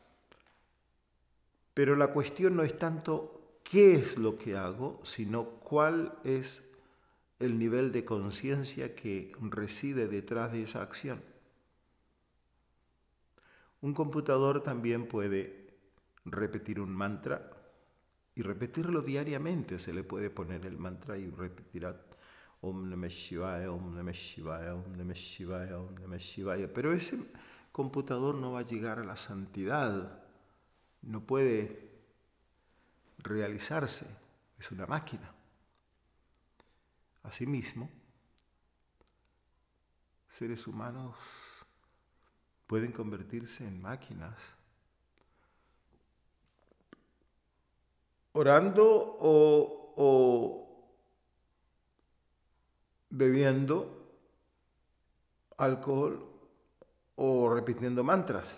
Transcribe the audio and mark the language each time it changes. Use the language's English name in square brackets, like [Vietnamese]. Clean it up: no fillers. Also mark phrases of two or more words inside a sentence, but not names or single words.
[Spanish] Pero la cuestión no es tanto qué es lo que hago, sino cuál es el nivel de conciencia que reside detrás de esa acción. Un computador también puede repetir un mantra y repetirlo diariamente. Se le puede poner el mantra y repetirá [Sanskrit] ॐ नमः शिवाय, ॐ नमः शिवाय, ॐ नमः शिवाय, ॐ नमः शिवाय. [Spanish] Pero ese computador no va a llegar a la santidad, no puede realizarse, es una máquina. Asimismo, seres humanos pueden convertirse en máquinas, orando o bebiendo alcohol o repitiendo mantras.